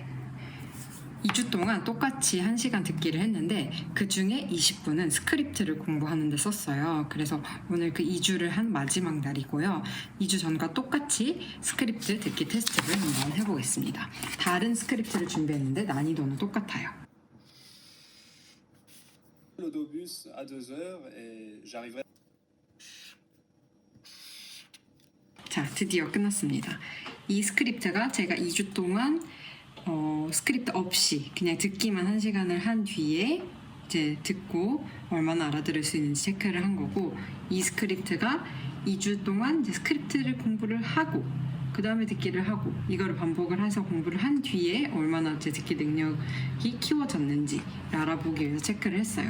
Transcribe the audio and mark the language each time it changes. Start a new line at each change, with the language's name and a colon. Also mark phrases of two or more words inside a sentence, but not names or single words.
Korean: 2주 동안 똑같이 1시간 듣기를 했는데 그 중에 20분은 스크립트를 공부하는 데 썼어요. 그래서 오늘 그 2주를 한 마지막 날이고요. 2주 전과 똑같이 스크립트 듣기 테스트를 한번 해보겠습니다. 다른 스크립트를 준비했는데 난이도는 똑같아요.
French: l'autobus à 2h et j'arriverai.
Korean: 자, 드디어 끝났습니다. 이 스크립트가 제가 2주 동안 스크립트 없이 그냥 듣기만 1시간을 한 뒤에 이제 듣고 얼마나 알아들을 수 있는지 체크를 한 거고, 이 스크립트가 2주 동안 이제 스크립트를 공부를 하고 그 다음에 듣기를 하고 이거를 반복을 해서 공부를 한 뒤에 얼마나 제 듣기 능력이 키워졌는지 알아보기 위해서 체크를 했어요.